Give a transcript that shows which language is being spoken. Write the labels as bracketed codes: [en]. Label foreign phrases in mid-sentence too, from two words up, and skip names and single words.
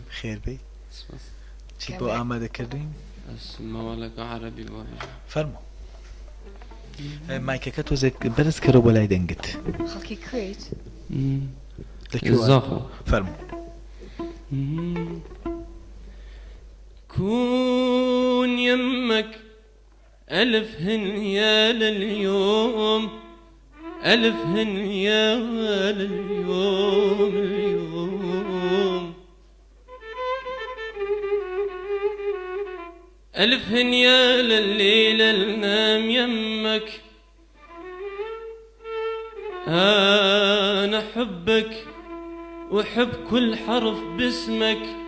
[ckb] خير بي چی بۆ ئامادەکردین مەوەڵەکە عەرەبی بۆ فەرموو مایکەکە تۆزێک بەرز کەرەوە بۆ لای دەنگت خەڵکی کوێیت لەکوێ فەرموو [ar] كون يمك ألف هنيا لليوم ألف هنيا لليوم اليوم ألف هنيا لليلة لنام يمك أنا حبك وحب كل حرف باسمك